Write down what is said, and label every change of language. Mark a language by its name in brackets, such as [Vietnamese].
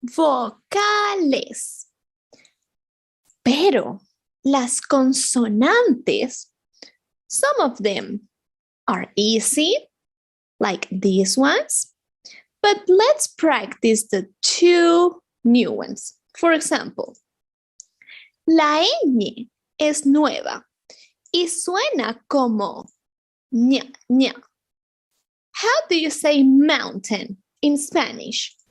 [Spanish] Vocales. Pero las consonantes, [English] some of them are easy, like these ones, but let's practice the two new ones. For example, [Spanish] la ñ es nueva y suena como ña, ña. [English] How do you say mountain in Spanish?